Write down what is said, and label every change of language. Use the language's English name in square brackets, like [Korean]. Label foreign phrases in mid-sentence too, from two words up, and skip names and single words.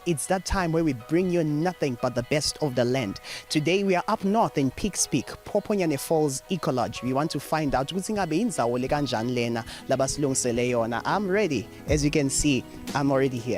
[English] It's that time where we bring you nothing but the best of the land. Today we are up north in Peaks Peak, Phophonyane Falls, Ecolodge. We want to find out [Swati] ukuthi ngabe indzawo le kanjani lena labasilungisele yona. [English] I'm ready. As you can see, I'm already here.